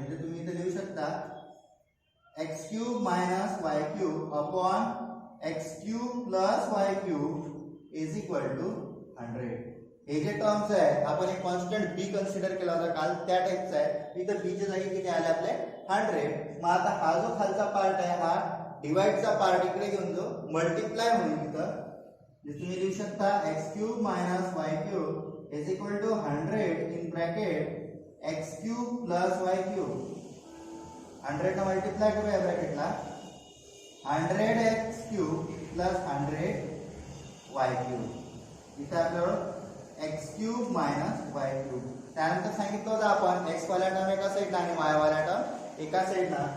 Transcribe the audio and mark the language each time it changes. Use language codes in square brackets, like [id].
[mr] म्हणजे तुम्ही इथे लिहू शकता [en] x³ minus y³ upon x³ plus y³ is equal to 100. [mr] हे जे टर्म्स आहे आपण एक कॉन्स्टंट b कन्सिडर केला होता काल, त्या टाइपचा आहे. इथं b च्या जागी किती आले आपले 100. मग आता हा जो खालचा पार्ट आहे हा डिवाइडचा पार्ट इकडे घेऊन जो मल्टिप्लाय होईल इथं. तुम्ही लिहू शकता [en] x³ minus y³ is equal to 100 in bracket x³ plus y³. [mr] 100 ने मल्टिप्लाय करूया ब्रॅकेटला, [en] 100 x³ plus 100 y³. [mr] इथे आपल्याला x³ मायनस y³. त्यानंतर सांगितलं होतं आपण x वाला टर्म एका साईडला आणि y वाला टर्म एका साईडला.